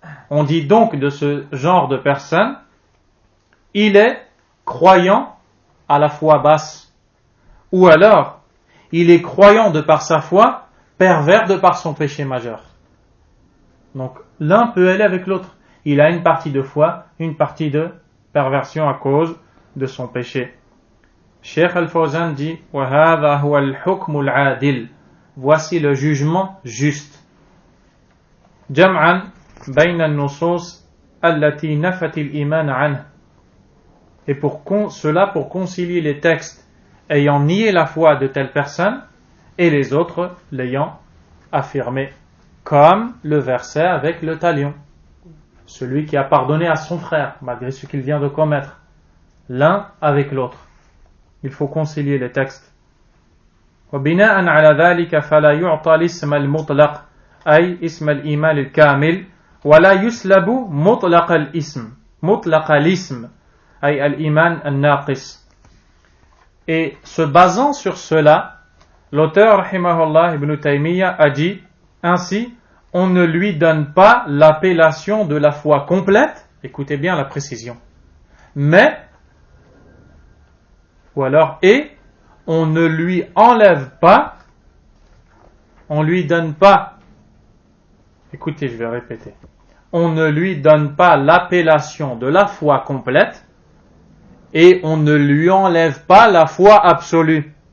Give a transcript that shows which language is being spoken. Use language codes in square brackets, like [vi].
[fr] On dit donc de ce genre de personne, il est croyant à la foi basse, ou alors il est croyant de par sa foi, pervers de par son péché majeur. Donc l'un peut aller avec l'autre. Il a une partie de foi, une partie de perversion à cause de son péché. Cheikh Al-Fawzan dit [ar] وَهَذَا هُوَ الْحُكْمُ الْعَادِلِ. [fr] Voici le jugement juste. [ar] جَمْعًا بَيْنَ النُّصُوصِ الَّتِي نَفَتِ الْإِيمَانَ عَنْهُ. [fr] Et pour concilier les textes ayant nié la foi de telle personne et les autres l'ayant affirmé, comme le verset avec le talion, celui qui a pardonné à son frère malgré ce qu'il vient de commettre, l'un avec l'autre. Il faut concilier les textes. [ar] وبناء على ذلك فلا يعطى الاسم المطلق أي اسم الإيمان الكامل ولا يسلب مطلق الاسم أي الإيمان الناقص. [fr] Et se basant sur cela, l'auteur rahimahullah Ibn Taymiyyah a dit ainsi, on ne lui donne pas l'appellation de la foi complète, écoutez bien la précision, mais ou alors on ne lui enlève pas, on lui donne pas, écoutez, je vais répéter, on ne lui donne pas l'appellation de la foi complète et on ne lui enlève pas la foi absolue.